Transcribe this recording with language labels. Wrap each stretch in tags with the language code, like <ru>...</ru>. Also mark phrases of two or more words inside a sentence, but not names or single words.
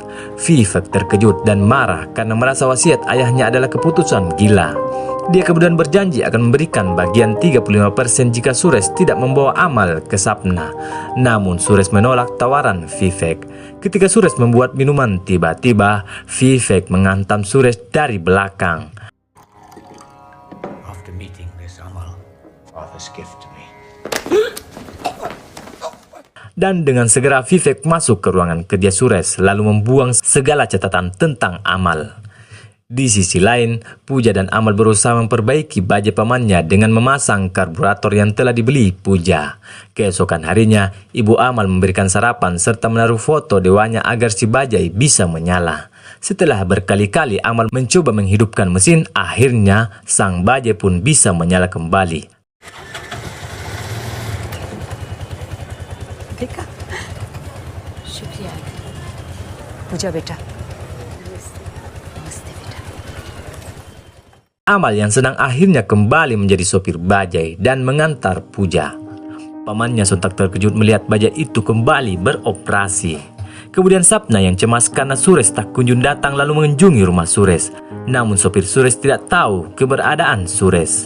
<id>Vivek terkejut dan marah karena merasa wasiat ayahnya adalah keputusan gila. Dia kemudian berjanji akan memberikan bagian 35% jika Suresh tidak membawa Amal ke Sapna. Namun Suresh menolak tawaran Vivek. Ketika Suresh membuat minuman, tiba-tiba Vivek menghantam Suresh dari belakang.</id> <en>After meeting this Amal, Arthur's gift to me.</en> <id>Dan dengan segera Vivek masuk ke ruangan kerja Suresh lalu membuang segala catatan tentang Amal. Di sisi lain, Puja dan Amal berusaha memperbaiki bajai pamannya dengan memasang karburator yang telah dibeli Puja. Keesokan harinya, ibu Amal memberikan sarapan serta menaruh foto dewanya agar si bajai bisa menyala. Setelah berkali-kali Amal mencoba menghidupkan mesin, akhirnya sang bajai pun bisa menyala kembali.</id> <hi>देखा शुक्रिया पूजा बेटा नमस्ते बेटा.</hi> <id>Amal yang senang akhirnya kembali menjadi sopir bajai dan mengantar Puja. Pamannya sontak terkejut melihat bajai itu kembali beroperasi. Kemudian Sapna yang cemas karena Suresh tak kunjung datang lalu mengunjungi rumah Suresh. Namun sopir Suresh tidak tahu keberadaan Suresh.</id>